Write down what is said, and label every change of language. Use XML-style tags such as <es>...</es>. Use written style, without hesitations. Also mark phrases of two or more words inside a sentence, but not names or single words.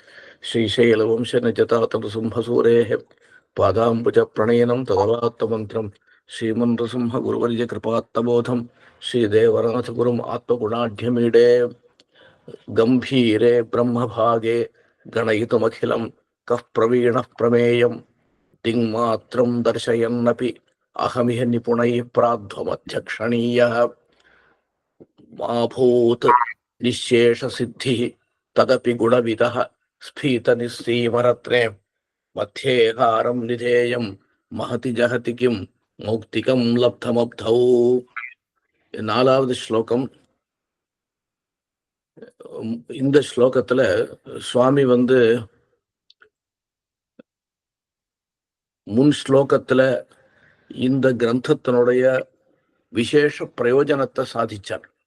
<sa>श्रीशैलवंशनिजतातनृसिंहसूरेः पादाम्बुजप्रणयनं तदवात्तमन्त्रं श्रीमन्नृसिंहगुरुवर्यकृपात्तबोधं श्रीदेवनाथगुरुम् आत्मगुणाढ्यमीडे गम्भीरे ब्रह्मभागे गणयितुमखिलं कः प्रवीणः प्रमेयं दिङ्मात्रं दर्शयन्नपि अहमिह निपुणैः प्राध्वमध्यक्षणीयः माभूत् निःशेषसिद्धिः तदपि गुणविदः स्फीतनिस्सीमरत्ने मध्येहारं निधेयं महति जहति किं मौक्तिकं लब्धमब्धौ.</sa> <ta>நாலாவது ஸ்லோகம். இந்த ஸ்லோகத்துல சுவாமி முன் ஸ்லோகத்துல இந்த கிரந்தத்தினுடைய விசேஷ பிரயோஜனத்தை சாதிச்சார்.</ta>